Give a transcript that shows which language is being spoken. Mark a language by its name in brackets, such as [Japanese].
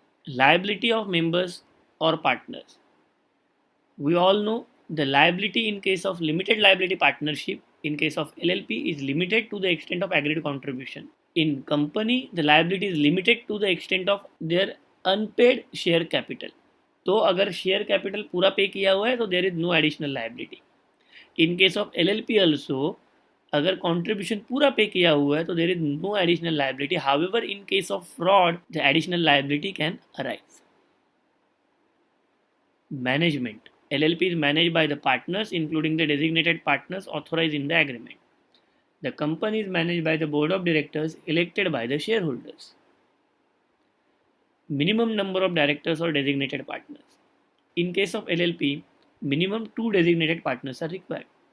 [English] Liability of members or partners. We all know the liability in case of limited liability partnership, in case of LLP, is limited to the extent of agreed contribution. In company, the liability is limited to the extent of their unpaid share capital. [Hindi] तो अगर share capital पूरा पे किया हुआ है तो [English] There is no additional liability. In case of LLP also, [Hindi] अगर contribution पूरा पे किया हुआ है तो [English] There is no additional liability. However in case of fraud the additional liability can arise. Management. LLP is managed by the partners, including the designated partners authorized in the agreement. The company is managed by the board of directors elected by the shareholders. Minimum number of directors or designated partners. In case of LLP, minimum 2 designated partners are required.